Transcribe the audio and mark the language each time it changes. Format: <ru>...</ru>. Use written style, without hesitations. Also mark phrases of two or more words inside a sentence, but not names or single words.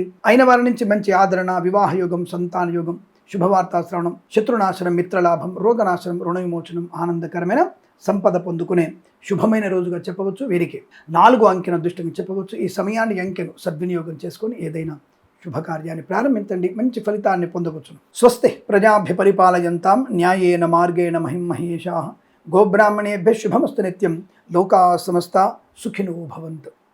<te>అయిన వారి నుంచి మంచి ఆదరణ, వివాహ యోగం, సంతాన యోగం, శుభవార్తా శ్రవణం, శత్రునాశనం, మిత్రలాభం, రోగనాశనం, రుణ విమోచనం, ఆనందకరమైన సంపద పొందుకునే శుభమైన రోజుగా చెప్పవచ్చు. వీరికి 4 అంకెను అదృష్టంగా చెప్పవచ్చు. ఈ సమయాన్ని అంకెను సద్వినియోగం చేసుకొని ఏదైనా శుభకార్యాన్ని ప్రారంభించండి, మంచి ఫలితాన్ని పొందవచ్చును.</te> <sa>స్వస్తి ప్రజాభ్య పరిపాలయంతాం న్యాయేన మార్గేణ మహిమహేషాః. గోబ్రాహ్మణేభ్యः శుభమస్తు నిత్యం. లోకా సమస్తా సుఖినో భవంతు.</sa>